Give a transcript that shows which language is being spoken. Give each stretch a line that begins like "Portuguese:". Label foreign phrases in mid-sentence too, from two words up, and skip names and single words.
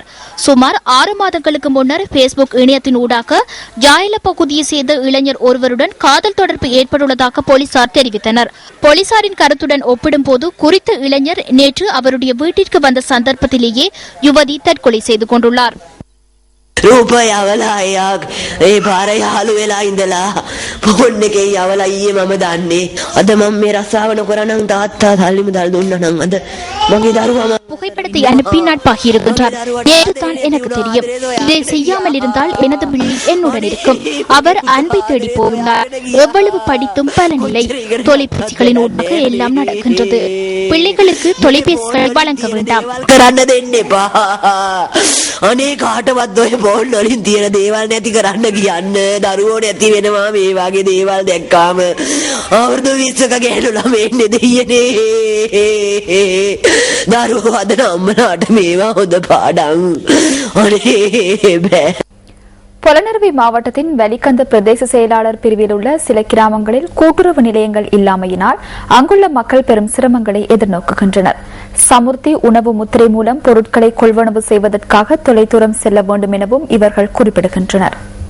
Tamil: சுமார் 6 மாதங்களுக்கு முன்னர் பேஸ்புக் இணையத்தின் ஊடாக ஜாயல பகுதியை சேர்ந்த இளைஞர் ஒருவருடன் காதல் தொடர்பு ஏற்பட்டுள்ளதாக போலீசார் தெரிவித்தனர். போலீசாரின் கருத்துடன் ஒப்பிடும்போது குறித்த இளைஞர் நேற்று அவருடைய வீட்டிற்கு வந்த சந்தர்ப்பத்திலேயே யுவதி தற்கொலை செய்து கொண்டுள்ளார்.
Sinhala: රූපය යවලා එයා ඒ පාර යාළු වෙලා ඉඳලා ෆෝන් එකේ යවලා ඊයේ මම දන්නේ අද මම මේ රස්සාව නොකරනම් තාත්තා සල්ලි මුදල් දුන්නා නම් අද මගේ දරුවා
Tamil: புகைப்படத்தை அனுப்பி நட்பாகி இருக்கின்றார். நேற்றுதான் எனக்கு தெரியும். இதை செய்யாமல் இருந்தால் எனது பிள்ளை என்னுடன் இருக்கும். அவர் அன்பை தேடி போகிறார். எவ்வளவு படித்தும் பலனில்லை. தொலைபேசிகளின் ஊடாக எல்லாம் நடக்கின்றது. பிள்ளைகளுக்கு தொலைபேசிகள் வழங்க வேண்டாம்.
Sinhala: කරන්න දෙන්න එපා. අනේ කාටවත් ඔය ෆෝන් වලින් තියෙන දේවල් නැති කරන්න කියන්න. දරුවෝ නැති වෙනවා මේ වගේ දේවල් දැක්කාම. අවුරුදු 20ක ගෑනු ළමෙන්නේ දෙයියනේ. දරුවෝ අද අම්මලාට මේවා හොඳ පාඩම්. අනේ බෑ.
Tamil: பொலனறுவை மாவட்டத்தின் வெலிகந்த பிரதேச செயலாளர் பிரிவில் உள்ள சில கிராமங்களில் கூட்டுறவு நிலையங்கள் இல்லாமையினால் அங்குள்ள மக்கள் பெரும் சிரமங்களை எதிர்நோக்குகின்றனர். சமுர்த்தி உணவு முத்திரை மூலம் பொருட்களை கொள்வனவு செய்வதற்காக தொலைதூரம் செல்ல வேண்டும் எனவும் இவர்கள் குறிப்பிடுகின்றனர்.